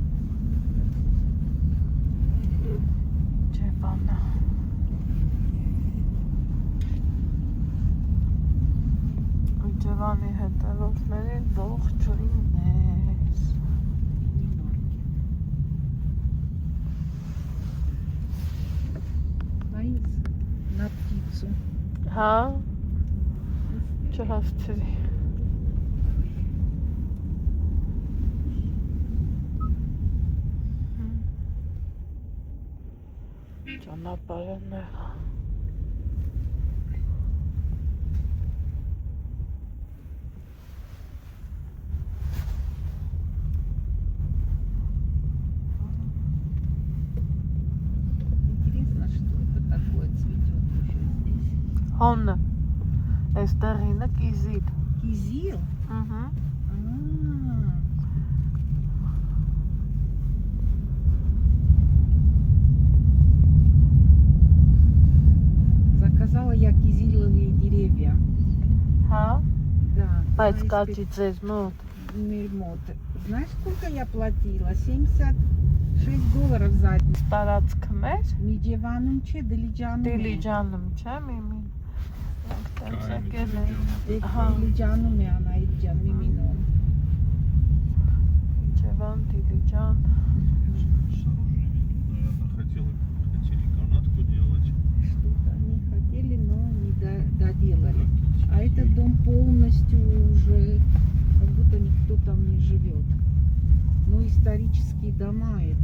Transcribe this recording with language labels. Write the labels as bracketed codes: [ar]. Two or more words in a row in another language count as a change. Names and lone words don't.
[hy] Ջևանա, Ջևանի հետևորդներին ողջույններ, [ru] Այս на птицу. [hy] հա, չհասցրի, ճանապարհը նեղա, [ru] Интересно, что это такое цветет уже здесь. [hy] հոնը, այստեղինը կիզիլ, [ru] Кизил? [hy] ըհը, [ru] Заказала я кизиловые деревья. [hy] հա, [ru] Да. [hy] բայց [ru] на [hy] կաճի ձեզ մոտ, [ru] Мирмот. Знаешь, сколько я платила? $76 за один. [hy] տարածքը մեր, Միջևանում չէ, Դիլիջանում է։ Դիլիջանում, չէ, միմին, մենք տենց եկել ենք, Ահա Դիլիջանում է Անահիտ ջան, Միմինում։ Ջևան, Դիլիջան, [ru] Наверное, хотели канатку делать. Что-то они хотели, но не доделали. А этот дом полностью уже, как будто никто там не живет. Ну, исторические дома это.